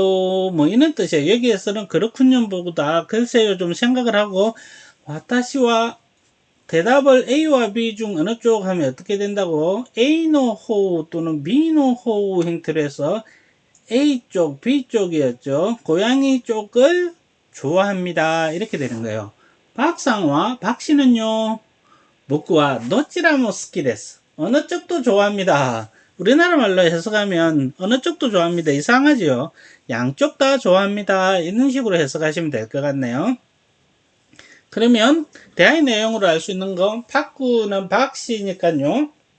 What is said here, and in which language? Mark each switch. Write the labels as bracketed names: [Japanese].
[Korean] 뭐 이런 뜻이에요. 여기에서는 그렇군요 보다 글쎄요 좀 생각을 하고 [Japanese] 와타시와 [Korean] 대답을 A와 B 중 어느 쪽 하면 어떻게 된다고? [Japanese] A노 호우 [Korean] 또는 [Japanese] B노 호우 [Korean] 형태로 해서 A쪽, B쪽이었죠. 고양이 쪽을 좋아합니다. 이렇게 되는 거예요. 박상과 박씨는요. [Japanese] 僕は どちらも好きです. [Korean] 어느 쪽도 좋아합니다. 우리나라 말로 해석하면 어느 쪽도 좋아합니다. 이상하지요. 양쪽 다 좋아합니다. 이런 식으로 해석하시면 될 것 같네요. 그러면 대화의 내용으로 알 수 있는 건 박구는 박씨니까요.